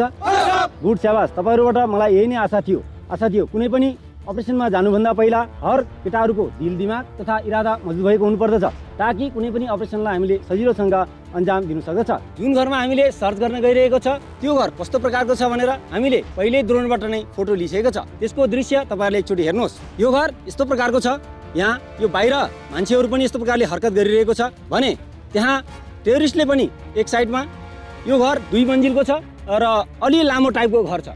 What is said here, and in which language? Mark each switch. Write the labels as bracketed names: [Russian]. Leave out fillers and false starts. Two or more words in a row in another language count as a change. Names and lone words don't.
[Nepali] गुड स्याबास। तपाईहरुबाट मलाई यही नै आशा थियो कुनै पनि अपरेसनमा जानुभन्दा पहिला हर केटाहरुको दिल दिमाग तथा इरादा मजबुत भएको हुनुपर्दछ ताकि कुनै पनि अपरेसनलाई हामीले सजिलोसँग अन्जाम दिन सक्दछ। जुन घरमा हामीले सर्च गर्न गइरहेको छ त्यो घर कस्तो प्रकारको छ भनेर हामीले पहिले ड्रोनबाट नै फोटो लिइसकेको छ। त्यसको दृश्य तपाईहरुले एकचोटी हेर्नुहोस्। यो घर यस्तो प्रकारको छ। यहाँ यो बाहिर मान्छेहरु पनि यस्तो प्रकारले हरकत गरिरहेको छ भने त्यहाँ टेररिस्टले पनि एक साइडमा यो घर 2 मन्जिलको छ र अलि लामो टाइपको घर छ।